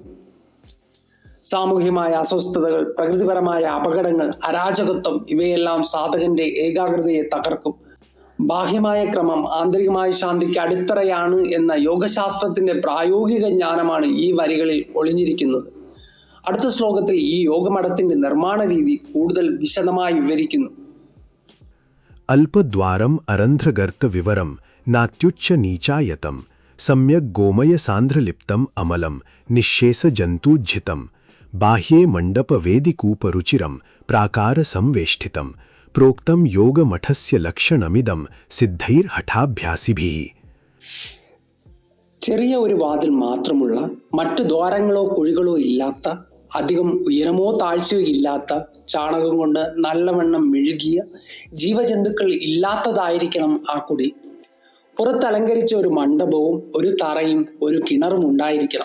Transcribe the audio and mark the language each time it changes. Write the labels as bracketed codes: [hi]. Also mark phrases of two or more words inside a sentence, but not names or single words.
[ml] സാമൂഹ്യമായ അസ്വസ്ഥതകൾ, പ്രകൃതിപരമായ അപകടങ്ങൾ, അരാജകത്വം ഇവയെല്ലാം സാധകന്റെ ഏകാഗ്രതയെ തകർക്കും. ബാഹ്യമായ ക്രമം ആന്തരികമായ ശാന്തിക്ക് അടിത്തറയാണ് എന്ന യോഗശാസ്ത്രത്തിന്റെ പ്രായോഗിക ജ്ഞാനമാണ് ഈ വരികളിൽ ഒളിഞ്ഞിരിക്കുന്നത്. അടുത്ത ശ്ലോകത്തിൽ ഈ യോഗമഠത്തിന്റെ നിർമ്മാണ രീതി കൂടുതൽ വിശദമായി വിവരിക്കുന്നു. [sa] अल्पद्वारम् अरन्ध्रगर्तविवरं नात्युच्चनीचायतं सम्यक् गोमयसान्द्रलिप्तम् अमलं निःशेषजन्तूज्झितं बाह्ये मण्डपवेदिकूपरुचिरं प्राकारसंवेष्टितं प्रोक्तं योगमठस्य लक्षणमिदं सिद्धैर्हठाभ्यासिभिः. [ml] ചെറിയ ഒരു വാതിൽ മാത്രമുള്ള, മറ്റു ദ്വാരങ്ങളോ കുഴികളോ ഇല്ലാത്ത, അധികം ഉയരമോ താഴ്ചയോ ഇല്ലാത്ത, ചാണകം കൊണ്ട് നല്ലവണ്ണം മെഴുകിയ, ജീവജന്തുക്കൾ ഇല്ലാത്തതായിരിക്കണം ആ കുടിൽ. പുറത്തലങ്കരിച്ച ഒരു മണ്ഡപവും ഒരു തറയും ഒരു കിണറും ഉണ്ടായിരിക്കണം.